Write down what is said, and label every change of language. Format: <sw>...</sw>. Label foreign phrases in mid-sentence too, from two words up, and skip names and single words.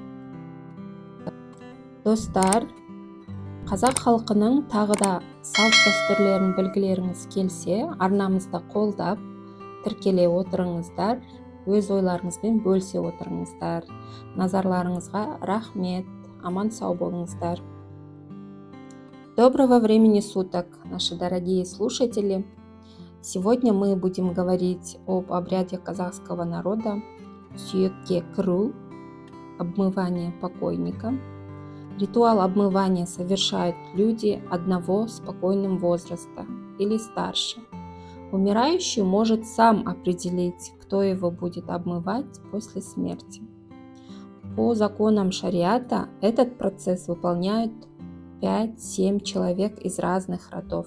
<kk>Достар, қазақ халқының тағы да салт дәстүрлерін білгілеріңіз келсе, арнамызды қолдап, тіркеле отырыңыздар, өз ойларыңызбен бөлісе отырыңыздар. Назарларыңызға рахмет, аман сау болыңыздар.</kk> <ru>Доброго времени суток, наши дорогие слушатели! Сегодня мы будем говорить об обряде казахского народа</ru> <kk>сүйекке кіру,</kk> <ru>обмывание покойника. Ритуал обмывания совершают люди одного спокойного возраста или старше. Умирающий может сам определить, кто его будет обмывать после смерти. По законам шариата этот процесс выполняют 5-7 человек из разных родов.</ru>